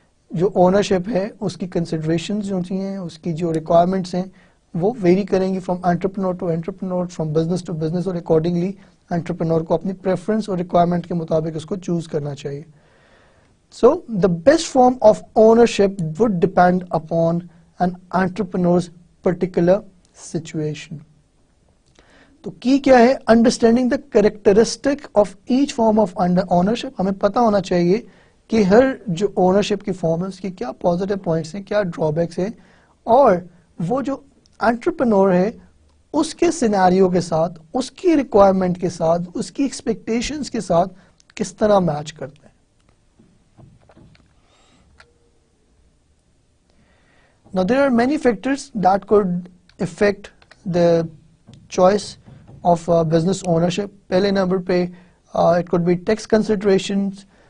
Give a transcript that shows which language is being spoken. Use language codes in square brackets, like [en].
[ur] جو اونرشپ ہے اس کی کنسیڈریشنز جو ہیں, اس کی جو ریکوائرمنٹس ہیں وہ ویری کریں گی [en] from entrepreneur to entrepreneur, from business to business, [ur] اور اکارڈنگلی انٹرپرینور کو اپنی پریفرنس اور ریکوائرمنٹ کے مطابق اس کو چوز کرنا چاہیے. [en] So the best form of ownership would depend upon an entrepreneur's particular situation. [ur] تو کی کیا ہے, [en] Understanding the characteristic of each form of ownership. [ur] ہمیں پتہ ہونا چاہیے کہ ہر جو اونرشپ کی فارم ہے اس کی کیا پازیٹیو پوائنٹس ہیں, کیا ڈرا بیکس ہیں, اور وہ جو انٹرپرینور ہے اس کے سینیریو کے ساتھ, اس کی ریکوائرمنٹ کے ساتھ, اس کی ایکسپیکٹیشنز کے ساتھ کس طرح میچ کرتے ہیں. [en] Now there are many factors that could affect the choice of business ownership. [ur] پہلے نمبر پہ [en] it could be tax considerations.